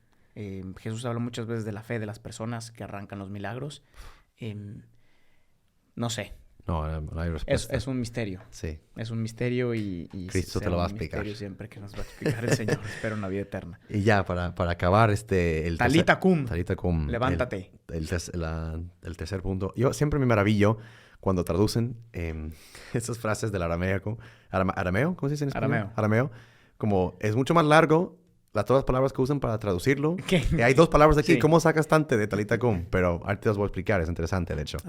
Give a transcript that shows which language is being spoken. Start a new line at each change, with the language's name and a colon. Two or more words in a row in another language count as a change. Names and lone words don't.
Spanish: Jesús habla muchas veces de la fe de las personas que arrancan los milagros. No sé. No hay respuesta. Es un misterio. Sí. Es un misterio y Cristo te lo va a explicar. Un misterio siempre que nos va a explicar el Señor. Espero una vida eterna. Y ya, para acabar
Aramaic: Talita cum. Talita cum.
Spanish: Levántate. El tercer punto. Yo siempre me maravillo cuando traducen esas frases del arameo. ¿Arameo? ¿Cómo se dice en español? Arameo. Como es mucho más largo todas las palabras que usan para traducirlo. ¿Qué? Hay 2 palabras aquí. Sí. ¿Cómo sacas tanto de
Aramaic: Talita cum?
Spanish: Pero ahorita te las voy a explicar. Es interesante, de hecho.